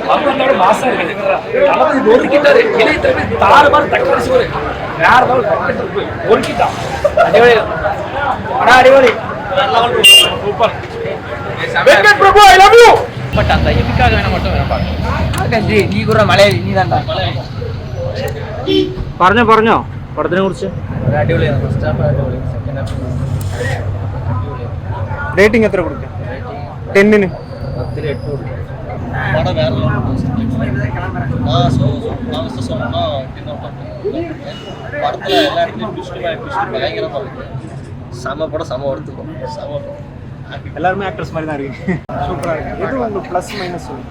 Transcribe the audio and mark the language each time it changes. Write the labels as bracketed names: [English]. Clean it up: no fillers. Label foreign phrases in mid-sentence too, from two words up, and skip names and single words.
[Tamil] பம்பளத்தோட மாசா இருக்குது. தளபதி நொறுக்கிட்டாரு. இளைய தளபதி தாறுமாறு தக்கடிச்சு ஒரு வேற லெவல் நொறுக்கிட்டான். அடிப்படை அடிப்படை சூப்பர். வெங்கட் பிரபு [English] I love you. [Tamil] பட் அந்த எதுக்காக வேணா மட்டும் வேணா பாருங்க. நீ கூட மலையாளி நீ தான்டா. [Malayalam] പറഞ്ഞോ പടത്തിനെ കുറിച്ച്. അടിപൊളിയാണ്. [English] first half [Malayalam] അടിപൊളി. [English] second half [Malayalam] റേറ്റിംഗ് എത്ര കൊടുക്കാം? 10ന് 10ൽ 8 കൊടുക്കും. [Tamil] படம் வேற படத்துல எல்லா இடத்துலயும் ட்விஸ்ட் பயங்கரமா இருக்கு. செம படம், செம எடுத்துக்கும். செம படம். எல்லாருமே ஆக்டர்ஸ் மாதிரி தான் இருக்கு. சூப்பரா இருக்கு. எது உங்களுக்கு [English] plus minus [Tamil] சொல்லுங்க.